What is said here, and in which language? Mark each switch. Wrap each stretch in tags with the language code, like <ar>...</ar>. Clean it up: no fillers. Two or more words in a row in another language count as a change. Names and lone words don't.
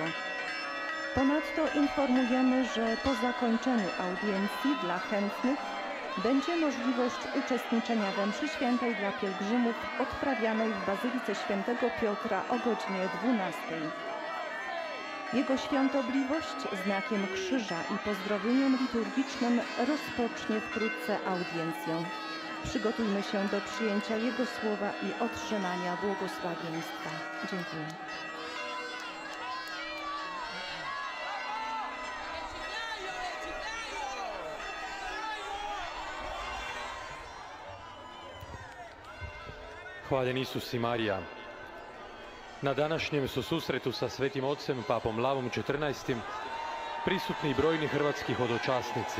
<pl>Ponadto informujemy, że po zakończeniu audiencji dla chętnych będzie możliwość uczestniczenia we mszy świętej dla pielgrzymów odprawianej w Bazylice Świętego Piotra o godzinie 12. Jego Świątobliwość znakiem krzyża i pozdrowieniem liturgicznym rozpocznie wkrótce audiencję. Przygotujmy się do przyjęcia Jego słowa i otrzymania błogosławieństwa. Dziękuję.</pl> <hr>Hvaljen Isus i Marija. Na današnjem su susretu sa Svetim Ocem, Papom Lavom XIV, prisutni brojni hrvatski hodočasnici.</hr>